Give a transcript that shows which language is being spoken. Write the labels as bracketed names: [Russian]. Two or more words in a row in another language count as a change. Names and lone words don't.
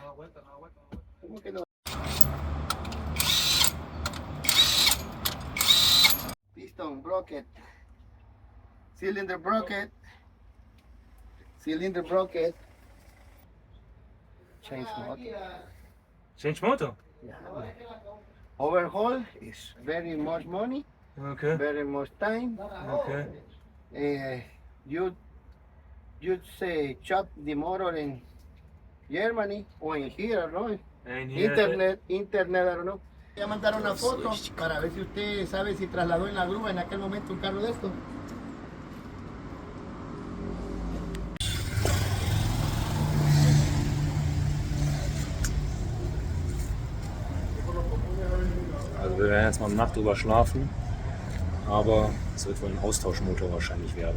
[Spanish] ¿Cómo que no? [English] Piston broken. Cylinder broken. Cylinder broken. Change motor. Change motor? Yeah. Overhaul is very much money, Okay, very much time. okay. You say chop the motor in Germany or in here, no? And Internet, I don't know. [Spanish] Voy a mandar una foto para ver si usted sabe si trasladó en la grúa en aquel momento un carro de esto. [German] Also wir werden jetzt mal eine Nacht drüber schlafen, aber es wird wohl ein Austauschmotor wahrscheinlich werden.